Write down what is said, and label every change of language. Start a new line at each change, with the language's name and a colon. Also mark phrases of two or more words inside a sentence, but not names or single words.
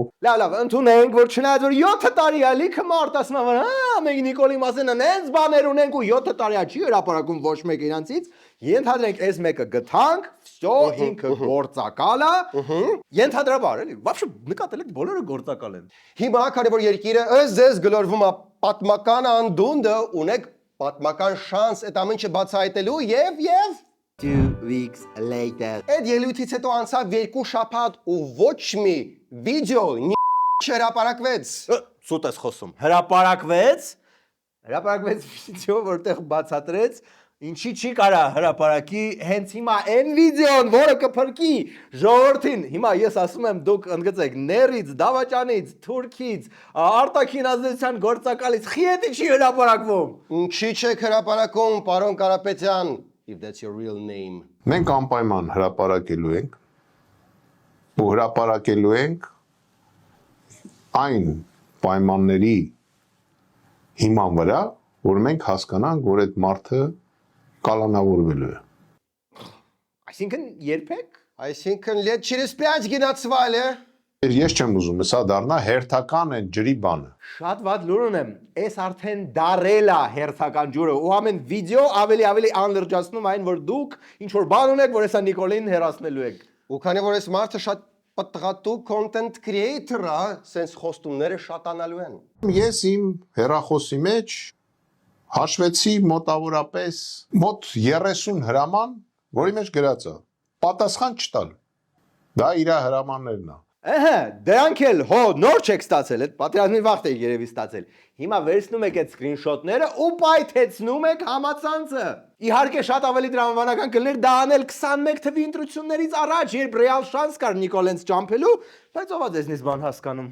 Armenian: Լավ, ընդունենք, որ չնայած որ 7 տարի է լիքը մարդ ասում է, մենք Նիկոլի մասին այնց բաներ ունենք ու 7 տարի է չի հրապարակում ոչ մեկ իրանցից, ենթադրենք այս մեկը գտանք, всё, ինքը գործակալ է, ենթադրաբար էլի, вообще նկատել եք բոլորը գործակալ են։ Հիմա քանի որ երկիրը ըստ գլորվում է պատմական անդունդը, ունեք պատմական շանս այդ ամեն ինչը բացահայտելու եւ
English: 2 weeks later։
Armenian: Այդ ելույթից հետո անցավ 2 շաբաթ ու ոչ մի վիդեո չհրապարակվեց։ Սուտ ես խոսում։ Հրապարակվեց վիդեո, որտեղ բացատրեց ինչի չի կարա հրապարակի հենց հիմա այն վիդեոն, որը կփրկի ժողովրդին։ Հիմա ես ասում եմ դուք ընդգծեք ներից, դավաճանից, թուրքից, արտաքին ազդեցության գործակալից, խիետի չի հրապարակվում։ Ինչի չեք հրապարակում, պարոն Կարապետյան,
English: if that's your real name։
Armenian: Մենք անպայման հրապարակելու ենք ու հրապարակելու ենք այն պայմանների հիման վրա, որ մենք հասկանանք, որ այդ մարդը կալանավորվելու է։ Այսինքն երբեք, այսինքն
Russian: лет через
Armenian: 5 գնացվել է։ Ես չեմ ուզում, սա դառնա հերթական այդ ջրի բանը։ Շատ վատ լուր ունեմ, այս արդեն դարել է հերթական ջուրը ու ամեն վիդեո ավելի անլրջացնում այն, որ դուք ինչ որ բան ունեք, որ հեսա Նիկոլին հերացնելու եք։ Ու քանի որ այս մարդը շատ պատղատու
English: content creator-
Armenian: ը, sense խոստումները շատանալու են։ Ես իմ հեռախոսի մեջ հաշվեցի մոտավորապես մոտ 30 հրաման, որի մեջ գրած է պատասխան չտալ։ Դա իր հրամաններն է։ Դրանք էլ նոր չեք ստացել, այդ պատերազմի վաղտ եք երևի ստացել։ Հիմա վերցնում եք այդ սկրինշոթները ու պայթեցնում եք համացանցը։ Իհարկե շատ ավելի տրամաբանական կլներ դա անել 21 թվի ընտրություններից առաջ, երբ ռեալ շանս կար Նիկոլենց ճամփելու, բայց ով է ձեզնից բան հասկանում։